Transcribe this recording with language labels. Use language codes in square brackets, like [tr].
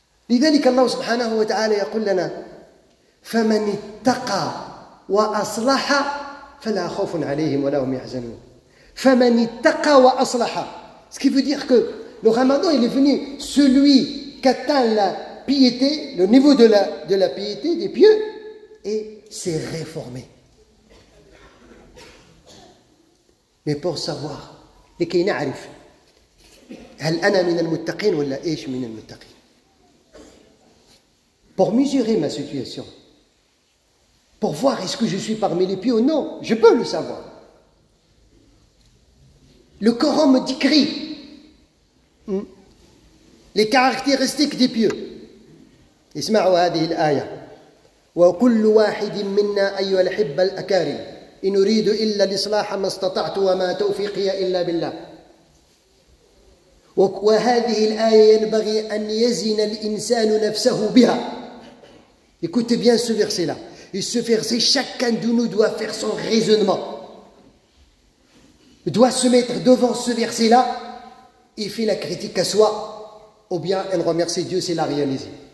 [ar] لذلك الله سبحانه وتعالى يقول لنا فمن اتقى وأصلح فلا خوف عليهم ولا هم يحزنون. فمن اتقى وأصلح. [fr] Ce qui veut dire que le Ramadan, il est venu, celui qui atteint la piété, le niveau de la piété des pieux, et s'est réformé. Mais pour savoir, [ar] لكي نعرف هل أنا من المتقين ولا إيش من المتقين. [fr] pour mesurer ma situation, pour voir est-ce que je suis parmi les pieux ou non. Je peux le savoir. Le Coran me décrit les caractéristiques des pieux. [ar] اسمعوا هذه الآية وكل واحد منا أيها الأحبة الأكارم إن أريد إلا الإصلاح ما استطعت وما توفيقي إلا بالله. وهذه الآية ينبغي أن يزن الإنسان نفسه بها. [fr] Écoutez bien ce verset-là. Et ce verset, chacun de nous doit faire son raisonnement. Doit se mettre devant ce verset-là et fait la critique à soi, ou bien elle remercie Dieu s'il l'a réalisé.